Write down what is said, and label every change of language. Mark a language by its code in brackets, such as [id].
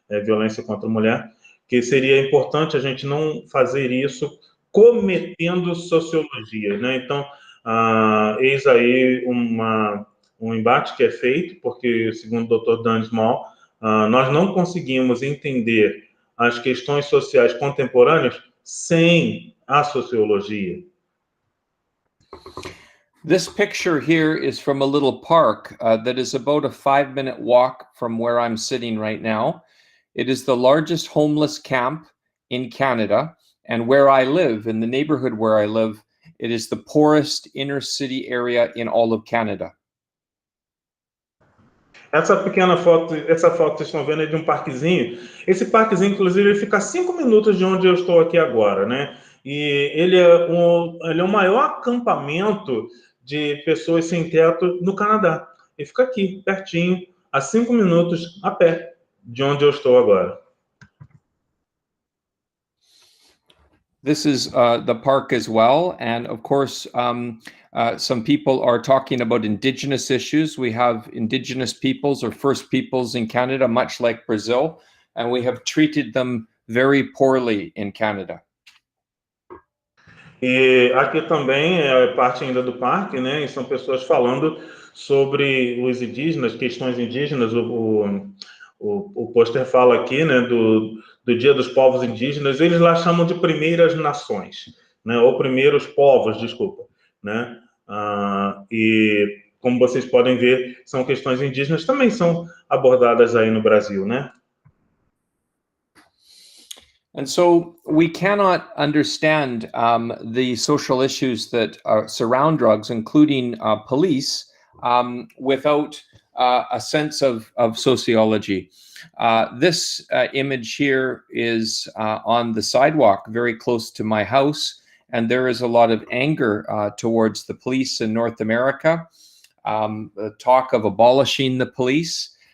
[pt] Violência contra a mulher, que seria importante a gente não fazer isso cometendo sociologia, né? Então, Eis aí um embate que é feito, porque, segundo o Dr. Dan Small, nós não conseguimos entender as questões sociais contemporâneas sem a sociologia. [en] This picture here is from a little park that is about a 5-minute walk from where I'm sitting right now. It is the largest homeless camp in Canada, and where I live, in the neighborhood where I live, it is the poorest inner city area in all of Canada. [pt] Essa foto que vocês estão vendo é de um parquezinho. Esse parquezinho, inclusive, ele fica a 5 minutos de onde eu estou aqui agora, né? E ele é o maior acampamento de pessoas sem teto no Canadá. Ele fica aqui, pertinho, a 5 minutos a pé de onde eu estou agora. This is the park as well, and of course, some people are talking about Indigenous issues. We have Indigenous peoples or First Peoples in Canada, much like Brazil, and we have treated them very poorly in Canada. E aqui também é parte ainda do parque, né? E são pessoas falando sobre os indígenas, questões indígenas. O pôster fala aqui, né, do Dia dos Povos Indígenas. Eles lá chamam de primeiras nações, né? Ou primeiros povos, desculpa, né? E como vocês podem ver, são questões indígenas também são abordadas aí no Brasil, né? [en] And so we cannot understand the social issues that surround drugs, including police, without a sense of sociology. This image here is on the sidewalk very close to my house, and there is a lot of anger towards the police in North America, talk of abolishing the police.